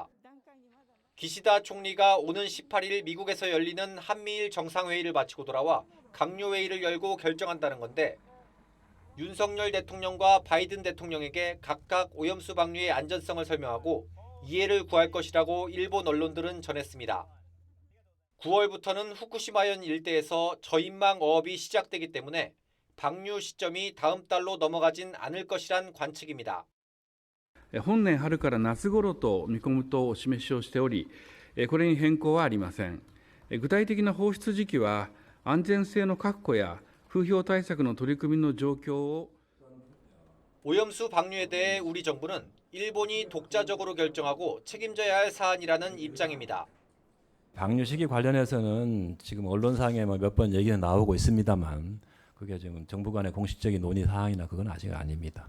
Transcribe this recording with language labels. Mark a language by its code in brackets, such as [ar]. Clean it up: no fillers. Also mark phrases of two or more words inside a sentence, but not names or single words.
[ko] 기시다 총리가 오는 18일 미국에서 열리는 한미일 정상회의를 마치고 돌아와 강요회의를 열고 결정한다는 건데 윤석열 대통령과 바이든 대통령에게 각각 오염수 방류의 안전성을 설명하고 이해를 구할 것이라고 일본 언론들은 전했습니다. 9월부터는 후쿠시마현 일대에서 저인망 어업이 시작되기 때문에 방류 시점이 다음 달로 넘어가진 않을 것이란 관측입니다. [ja] 本年春から夏頃と見込むとお示しをしており、これに変更はありません。具体的な放出時期は安全性の確保や風評対策の取り組みの状況を [ko] 오염수 방류에 대해 우리 정부는 일본이 독자적으로 결정하고 책임져야 할 사안이라는 입장입니다. 방류 시기 관련해서는 지금 언론상에 몇 번 얘기는 나오고 있습니다만 그게 지금 정부 간의 공식적인 논의 사항이나 그건 아직 아닙니다.